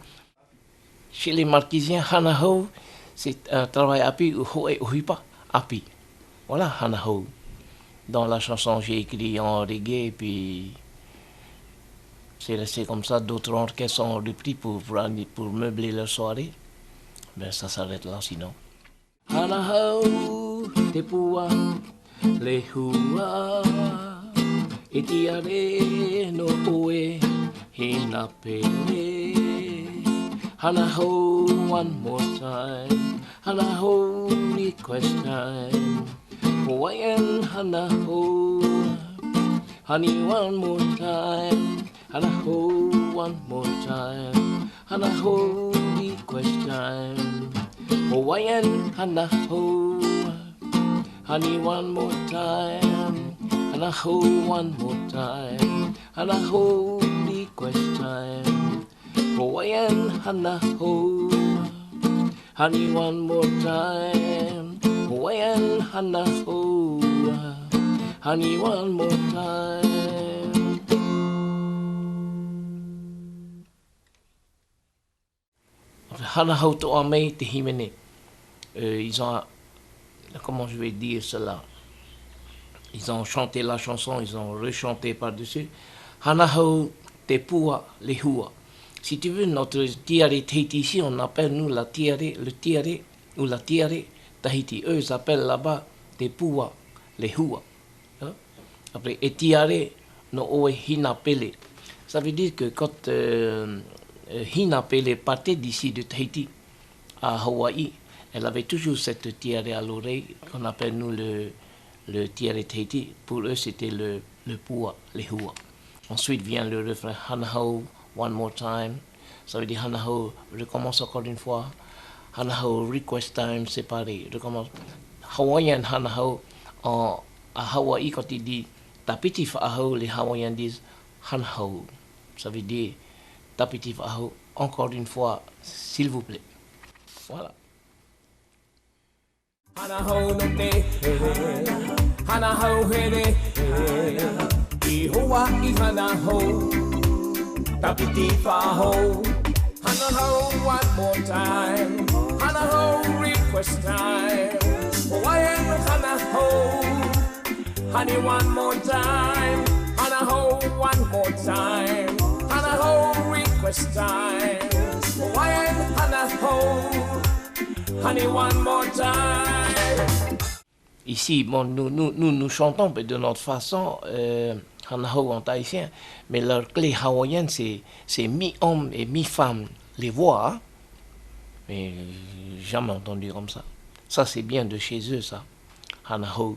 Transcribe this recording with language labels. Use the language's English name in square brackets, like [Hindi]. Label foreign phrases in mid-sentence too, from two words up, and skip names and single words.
[French] Chez les Marquisiens, hanahou, c'est un travail api ou [Tahitian] huipa api. [French] Voilà hanahou. Dans la chanson, j'ai écrit en reggae, puis c'est resté comme ça. D'autres orchestres ont repris pour meubler leur soirée. Ben, ça s'arrête là sinon. [Tahitian] Hanahau, te pua, le hua, e tiare no oe, hina pele. Hanahau, [English] one more time. Hanahau, request time. Hawaiian hanahau, honey, one more time. Hanahau, one more time. Hanahau, request time. Hawaiian hanahau, honey, one more time. Hanahau, one more time. Hanahau, request time. Hawaiian hanahau, honey, one more time. Hawaiian hanahau, honey, one more time. [Tahitian] Hanahau toa mei te himene. [French] Ils ont, comment je vais dire cela? Ils ont chanté la chanson, ils ont rechanté par-dessus. [Tahitian] Hanahau te pua le hua. [French] Si tu veux, notre tiare Tahiti ici, on appelle nous le tiare ou la tiare Tahiti. Eux, ils appellent là-bas [Tahitian] te pua le hua. [French] Hein? [Tahitian] Après, et tiare no oe hina pele. [French] Ça veut dire que quand Hina Pele partait d'ici de Tahiti à Hawaï, elle avait toujours cette tiare à l'oreille qu'on appelle nous le tiare Tahiti. Pour eux, c'était le pua, le hua. Ensuite vient le refrain Hanahau, [English] one more time. [French] Ça veut dire Hanahau, recommence encore une fois. [Tahitian] Hanahau, [English] request time, [French] c'est pareil. Recommence. Hawaiian Hanahau, à Hawaï, quand il dit [Tahitian] tapiti fa'ahau, [French] les Hawaïens disent Hanahau. Ça veut dire [Tahitian] tapiti fa'ahau, [French] encore une fois, s'il vous plaît. Voilà. [Tahitian] Hanahau no te Hanahau here I hoa I hanahau tapiti fa'ahau [English] Hanahau one more time Hanahau request time Hawaiian hanahau honey one more time Hanahau one more time Hanahau request time Hawaiian hanahau honey one more time. [French] Ici, bon, nous chantons de notre façon hanahau en tahitien, mais leur clé hawaïenne c'est mi-homme et mi-femme, les voix, hein? Mais jamais entendu comme ça. Ça c'est bien de chez eux ça, hanahau.